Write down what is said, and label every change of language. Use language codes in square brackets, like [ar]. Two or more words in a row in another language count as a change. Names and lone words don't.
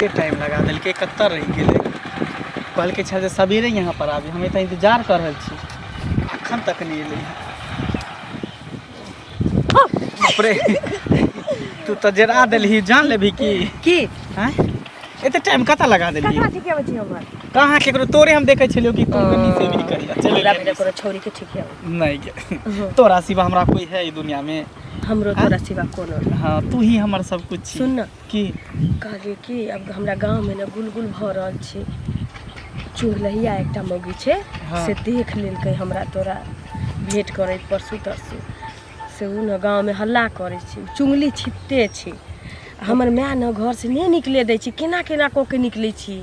[mai] के टाइम लगा देलकै कत्तर रहि गेलै कहलकै छै जे सबेरे यहाँ पर आबी हमें तऽ इंतजार कर रहल छी अखन तक नहीं एलै बाप रे तू तो जरा देलही जान लेबही की हैं एते टाइम कता लगा देलही ककरा ठीक है हमर कहाँ केकरो तोरे हम देखे छलियो कि तू कनी से भी करिया चले हमरा बिना कोनो छौरी के ठीक है नहीं गे तोरा सिवा हमरा कोई है ई दुनिया में हमरो तोरा सिवा कोनो नहीं। हाँ तू ही हमर सब कुछ छी सुन ना की कहलिए कि अब हमरा गांव में ना गुलगुल भ रहल छै चुड़लहिया एकटा मौगी छै हाँ। से देख लेलकै हमरा तोरा भेंट करे परसू तरसू से उ न गांव में हल्ला करे छै चुंगली छिपते छै हमर माय न घर से नहीं निकले दै छै केना केना क के निकले छी